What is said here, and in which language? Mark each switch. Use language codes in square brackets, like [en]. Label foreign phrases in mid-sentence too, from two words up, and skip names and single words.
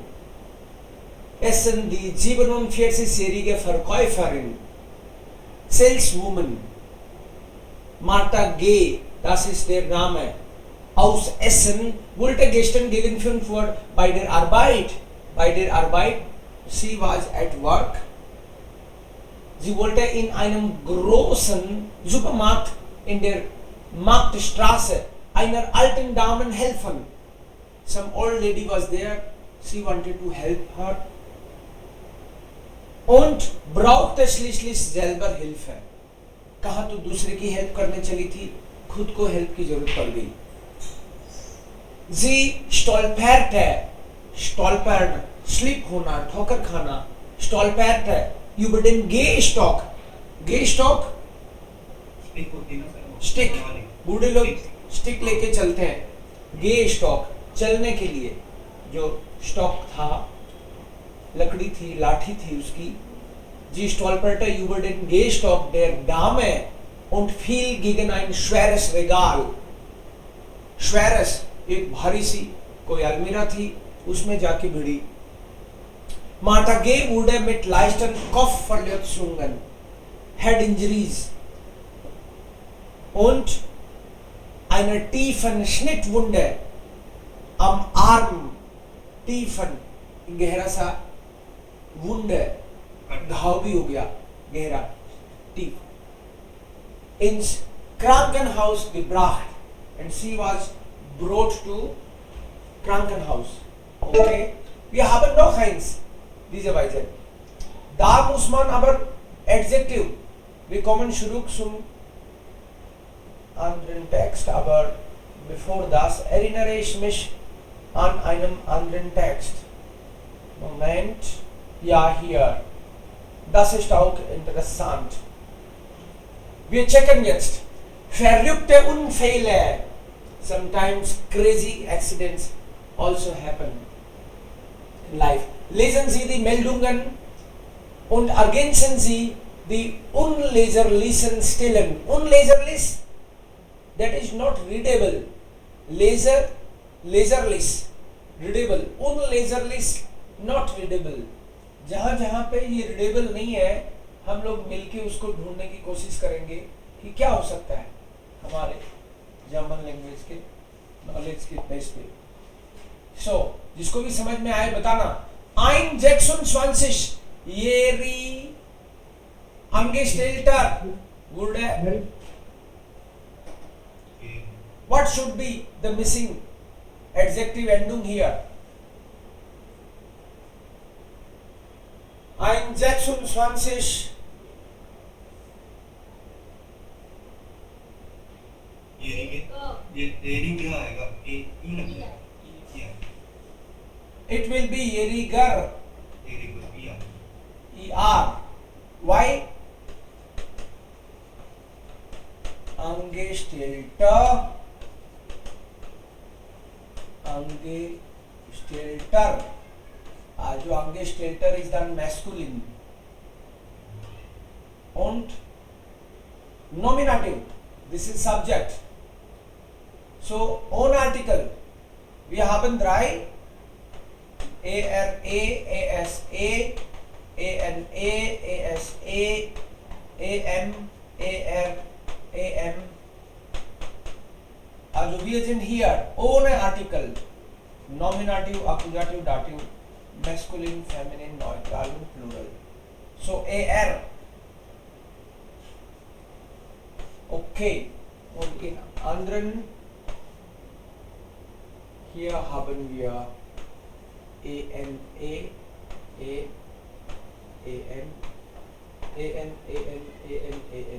[de] Es sind die 47-jährige Verkäuferin, Saleswoman, Martha Gay, das ist der Name, aus Essen, wollte gestern gegen 5 Uhr bei der Arbeit, sie [en] was at work, [de] sie wollte in einem großen Supermarkt in der Marktstraße einer alten Dame helfen. [en] Some old lady was there, she wanted to help her [de] und brauchte schließlich selber Hilfe. [hi] कहा तो दूसरे की हेल्प करने चली थी, खुद को हेल्प की जरूरत पड़ गई. [de] Sie stolperte, [hi] स्लिप होना, ठोकर खाना, [de] stolperte über den Gehstock. Gehstock [hi] स्टिक होती है ना सर, स्टिक, वाली। बूढ़े लोग स्टिक। स्टिक लेके चलते हैं. Gehstock चलने के लिए जो स्टॉक था, लकड़ी थी, लाठी थी उसकी. [de] Sie stolperte über den Gehstock der Dame und fiel gegen ein schweres Regal. [hi] Schweres एक भारी सी कोई अलमीरा थी, उसमें जाके भिड़ी. [de] Martha Gay wurde mit leichten Kopfverletzungen, [en] Head Injuries [de] und einer tiefen Schnittwunde am Arm, tiefen, [hi] गहरा सा Wunde, घाव भी हो गया गहरा, [de] tief, ins Krankenhaus gebracht [en] and she was brought to [de] Krankenhaus. Okay, wir haben noch eins, diese Weise. Da muss man aber Adjektiv, wir kommen zurück zum anderen Text, aber bevor das erinnere ich mich an einem anderen Text. Moment, ja hier, das ist auch interessant. Wir checken jetzt. Verrückte Unfälle. [en] Sometimes crazy accidents also happen in life. [de] Lesen Sie die Meldungen und ergänzen Sie die unleserlichen Stellen. Unleserlich, [en] that is not readable. [de] Leserlich, readable. [en] Unleserlich, not readable. [hi] जहाँ जहाँ पे ये रीडेबल नहीं है, हम लोग मिलके उसको ढूंढने की कोशिश करेंगे कि क्या हो सकता है हमारे [en] German language [hi] के नॉलेज के बेस पे. सो जिसको भी समझ में आए बताना. [de] Ein 26-jährig Angestellter wurde. [en] What should be the missing adjective ending here? [de] Ein 26 [hi] ये आएगा, ए ई लग जाएगा. [en] It will be Jäger. ER. Why? [de] Angestellter. जो Angestellter is dann masculine. Und Nominative. [en] This is subject. So own article. [de] Wir haben drei. ARA, ASA, ANA, ASA, AM, AR, AM. Also wir sind hier ohne Artikel. [en] Nominative, accusative, dative, masculine, feminine, neutral und plural. So AR. Okay. [de] Und in anderen Hier haben wir en, a, en, en.